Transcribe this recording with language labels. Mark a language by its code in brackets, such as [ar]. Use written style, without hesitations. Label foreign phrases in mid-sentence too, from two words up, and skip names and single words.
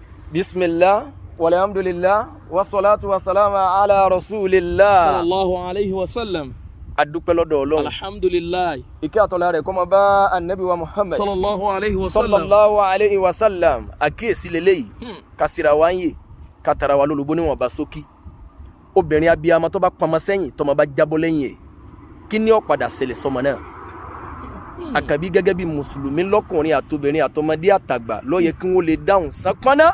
[ar] بسم الله، والحمد لله، والصلاة والسلام على رسول الله. صلى الله عليه وسلم. [yo] Adúpẹ́ lọ́dọ̀ Ọlọ́run. Alhamdulillah. Ìkẹ́ àtọ́lá rẹ̀ kó máa bá Ànábì wa Muhammad. [ar] صلى الله عليه وسلم. صلى الله عليه وسلم. [yo] Àkíyèsí leléyìí. Kásìrà wa ń yè, kátara wa lólobó níwọ̀n bá sókí. Obìnrin abiyamọ tó bá pamọ́ sẹ́yìn tó máa bá jábọ́ lẹ́yìn ẹ̀. Kí ni ó padà ṣẹlẹ̀ sọ́mọ náà? Àkàbí gẹ́gẹ́ bí mùsùlùmí lọ́kùnrin àtobìnrin àtọmọdé àtàgbà ló yẹ kí wọ́n lè dáhùn sápáná.